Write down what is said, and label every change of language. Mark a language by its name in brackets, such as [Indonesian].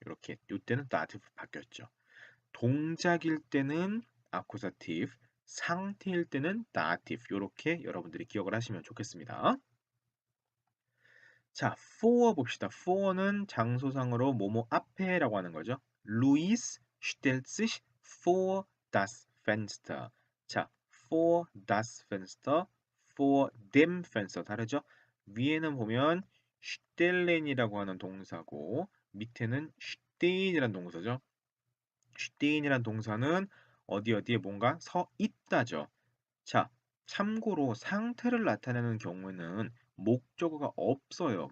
[Korean] 이렇게 이때는 dative 바뀌었죠. 동작일 때는 accusative, 상태일 때는 dative. 이렇게 여러분들이 기억을 하시면 좋겠습니다. 자, for 봅시다. for는 장소상으로 뭐뭐 앞에라고 하는 거죠. [German] Luis stellt sich vor das Fenster. [Korean] 자, [German] vor das Fenster, vor dem Fenster [Korean] 다르죠? 위에는 보면 stellen이라고 하는 동사고 밑에는 stehen이라는 동사죠. stehen이라는 동사는 어디에 뭔가 서 있다죠. 자, 참고로 상태를 나타내는 경우에는 목적어가 없어요.